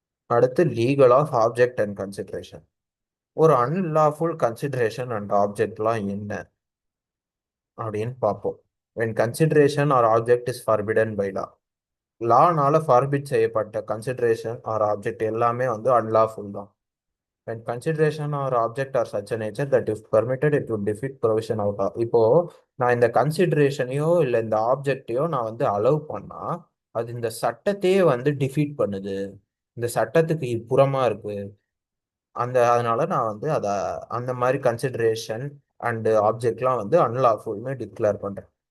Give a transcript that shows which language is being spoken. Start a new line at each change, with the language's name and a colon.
Tamil: அடுத்து
English: Legal of object and consideration.
Tamil: ஒரு unlawful consideration and ஆப்ஜெக்ட்லாம் என்ன அப்படின்னு பார்ப்போம்.
English: when consideration or object is forbidden by law,
Tamil: லானால forbid செய்யப்பட்ட கன்சிடரேஷன் ஆர் ஆப்ஜெக்ட் எல்லாமே வந்து அன்லாஃபுல் தான்.
English: when consideration or object are such a nature that if permitted it would defeat provision of law.
Tamil: இப்போ நான் இந்த கன்சிடரேஷனையோ இல்லை இந்த ஆப்ஜெக்டையோ நான் வந்து அலோவ் பண்ணா அது இந்த சட்டத்தையே வந்து டிஃபீட் பண்ணுது, இந்த சட்டத்துக்கு புறமா இருக்கு. அதனால நான் வந்து அதை அந்த மாதிரி கன்சிடரேஷன் அண்ட் ஆப்ஜெக்ட்லாம் வந்து அன்லாஃபுல்னு டிக்ளேர் பண்றேன்.